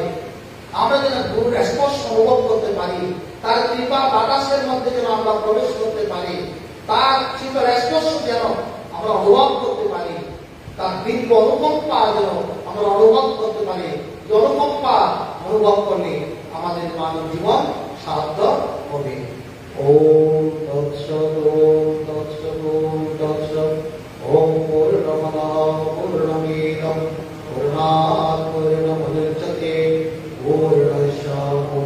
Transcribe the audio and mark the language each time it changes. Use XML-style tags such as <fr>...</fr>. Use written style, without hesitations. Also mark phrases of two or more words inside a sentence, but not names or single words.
<bn>আমরা যেন গুরুর স্পর্শ অনুভব করতে পারি, তার কৃপা বাতাসের মধ্যে যেন আমরা প্রবেশ করতে পারি, তার শীতল স্পর্শ যেন আমরা অনুভব করতে পারি, তার দিব্য অনুকম্পা যেন আমরা অনুভব করতে পারি। যে অনুকম্পা অনুভব করলে আমাদের মানব জীবন সার্থক হবে।</bn> <sa>ওম তৎসৎ, ওম তৎসৎ, ওম তৎসৎ। ওম পূর্ণমদঃ পূর্ণমিদং পূর্ণাৎ পূর্ণমুদচ্যতে পূর্ণস্য</sa>